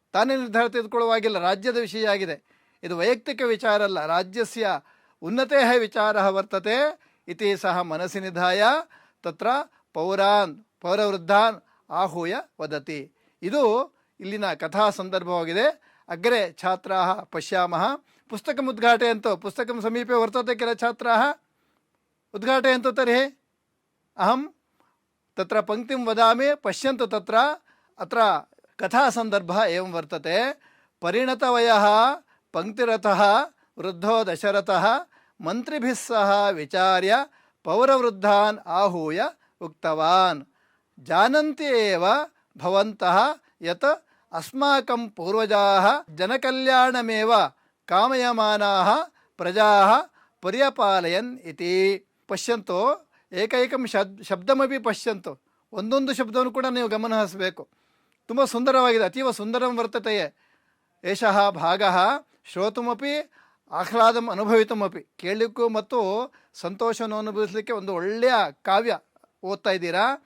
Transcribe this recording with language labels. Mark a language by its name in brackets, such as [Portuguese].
[Kannada] ತಾನೇ ನಿರ್ಧಾರ ತೆಗೆದುಕೊಳ್ಳುವಾಗಿಲ್ಲ, ರಾಜ್ಯದ ವಿಷಯ ಆಗಿದೆ. ಇದು ವೈಯಕ್ತಿಕ ವಿಚಾರ ಅಲ್ಲ, [Sanskrit] ರಾಜ್ಯಸ್ಯ ಉನ್ನತೆ ವಿಚಾರ ವರ್ತತೆ ಇತಿ ಸಹ ಮನಸ್ಸಿ ನಿಧಾಯ ತತ್ರ ಪೌರವೃದ್ಧಾನ್ ಆಹೂಯ ವದತಿ. [Kannada] ಇದು ಇಲ್ಲಿನ ಕಥಾ ಸಂದರ್ಭವಾಗಿದೆ. [Sanskrit] ಅಗ್ರೆ ಛಾತ್ರಾ ಪಶ್ಯಾಮಃ ಪುಸ್ತಕಂ ಉದ್ಘಾಟಯಂತು. ಪುಸ್ತಕಂ ಸಮೀಪೆ ವರ್ತತೆ किल छात्राः उद्घाटयन्तु. तर्हि अहं तत्र पङ्क्तिं वदामि, पश्यन्तु. तत्र अत्र कथासन्दर्भः एवं वर्तते. परिणतवयः पङ्क्तिरथः वृद्धो दशरथः मन्त्रिभिः सह विचार्य पौरवृद्धान् आहूय उक्तवान्, जानन्ति एव भवन्तः यत् अस्माकं पूर्वजाः जनकल्याणमेव कामयमानाः प्रजाः पर्यपालयन् इति. ಪಶ್ಯಂತು ಏಕೈಕಂ ಶಬ್ದಮಪಿ ಪಶ್ಯಂತು. [Kannada] ಒಂದೊಂದು ಶಬ್ದವನ್ನು ಕೂಡ ನೀವು ಗಮನ ಹರಿಸಬೇಕು. ತುಂಬ ಸುಂದರವಾಗಿದೆ, [Sanskrit] ಅತೀವ ಸುಂದರಂ ವರ್ತತೆಯೇ. ಏಷಃ ಭಾಗಃ ಶ್ರೋತುಮಪಿ ಆಹ್ಲಾದಂ ಅನುಭವಿತುಮಪಿ. [Kannada] ಕೇಳಲಿಕ್ಕೂ ಮತ್ತು ಸಂತೋಷವನ್ನು ಅನುಭವಿಸಲಿಕ್ಕೆ ಒಂದು ಒಳ್ಳೆಯ ಕಾವ್ಯ ಓದ್ತಾ ಇದ್ದೀರಾ.